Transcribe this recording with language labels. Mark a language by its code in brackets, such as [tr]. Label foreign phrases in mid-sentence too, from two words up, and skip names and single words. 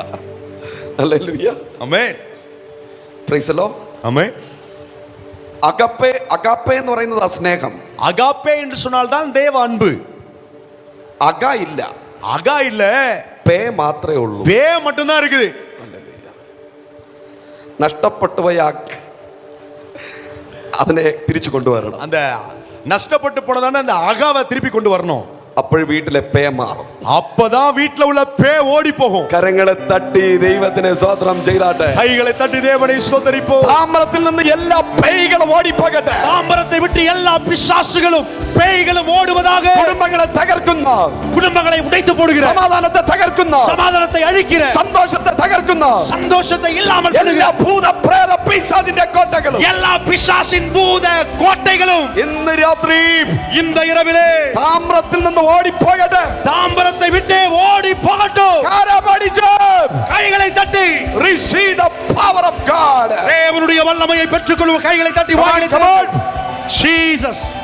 [ml] ഹല്ലേലൂയ. [ta] ஆமென். [en] Praise the Lord. [ta] ஆமென். [ml] അഗപ്പേ എന്ന് പറയുന്നത് സ്നേഹം. [ta] அகாப்பே என்று சொன்னால் தான் தேவ அன்பு. [ml] അഗ ഇല്ല, [ta] அகா இல்ல, [ml] പേ മാത്രമേ ഉള്ളൂ. [ta] பே மட்டும் தான் இருக்குது. [ml] നഷ്ടപ്പെട്ടു പോയ അതിനെ തിരിച്ചു കൊണ്ടുവരണം. [ta] அந்த நஷ்டப்பட்டு போனதான அந்த அகாவை திருப்பி கொண்டு வரணும். [ml] അപ്പോൾ വീട്ടിലെ പേ മാറും. [ta] அப்பதான் வீட்ல உள்ள பே ஓடி போகும். [ml] കരങ്ങളെ തട്ടി ദൈവത്തിനെ സ്തോത്രം ചെയ്താട്ടെ. [ta] கைகளை தட்டி தேவனை ஸ்தோத்திரிப்போம். [ml] താമ്രത്തിൽ നിന്ന് എല്ലാ പേയ്കളും ഓടിപ്പോകട്ടെ. [ta] தாம்பரத்தை விட்டு எல்லா பிசாசுகளும் பேய்களும் ஓடுவதாக. [ml] കുടുംബങ്ങളെ തകർക്കുന്ന, [ta] குடும்பங்களை உடைத்து போடுகிற, [ml] സമാധാനത്തെ തകർക്കുന്ന, [ta] சமாதானத்தை அழிக்கிற, [ml] സന്തോഷത്തെ തകർക്കുന്ന, [ta] சந்தோஷத்தை இல்லாமல் [ml] എല്ലാ ഭൂത പ്രേത പിശാചിന്റെ കോട്ടകളും, [ta] எல்லா பிசாசின் பூத கோட்டைகளும் [ml] ഇന്ന് രാത്രി [ta] இந்த இரவிலே [ml] താമ്രത്തിൽ നിന്ന് ഓടിപ്പോകട്ടെ. [ta] தாம்பரத்தை விட்டு ஓடி போகட்டும். [ml] കരമടിച്ച് [ta] கைகளை தட்டி [en] receive the power of God. [ta] தேவனுடைய வல்லமையை பெற்றுக்கொள்ளும். கைகளை தட்டி வாயிலை [en] Come on. [ta] ஜீசஸ்